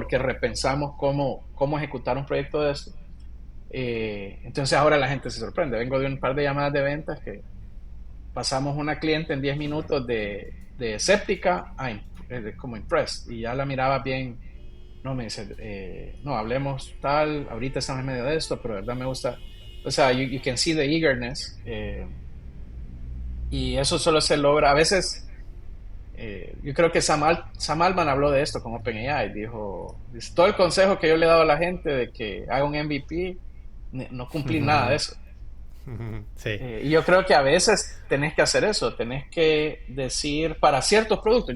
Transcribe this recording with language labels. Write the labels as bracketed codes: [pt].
[es] Porque repensamos cómo ejecutar un proyecto de esto. Entonces ahora la gente se sorprende. Vengo de un par de llamadas de ventas que pasamos una cliente en 10 minutos de escéptica a como impressed y ya la miraba bien. No, me dice, no, hablemos tal, ahorita estamos en medio de esto, pero de verdad me gusta. O sea, [en] you can see the eagerness. [es] Y eso solo se logra. A veces, yo creo que Sam Altman habló de esto con OpenAI. Dice, todo el consejo que yo le he dado a la gente de que haga un MVP, no cumplí nada de eso. Sí. Y yo creo que a veces tenés que hacer eso, tenés que decir para ciertos productos.